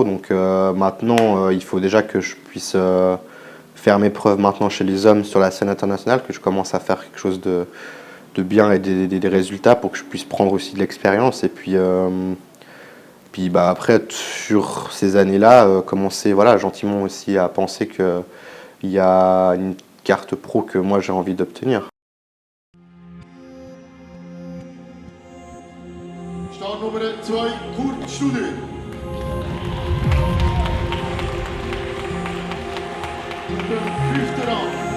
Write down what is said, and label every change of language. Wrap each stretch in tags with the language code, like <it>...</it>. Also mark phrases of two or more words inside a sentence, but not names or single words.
<fr>Donc maintenant, il faut déjà que je puisse faire mes preuves maintenant chez les hommes sur la scène internationale, que je commence à faire quelque chose de bien et des résultats pour que je puisse prendre aussi de l'expérience. Et puis, après, sur ces années-là, commencer gentiment aussi à penser qu'il y a une carte pro que moi j'ai envie d'obtenir.</fr> <de>Start Nummer 2, Kurt Studer.</de> <nl>Op de 5e rang.</nl>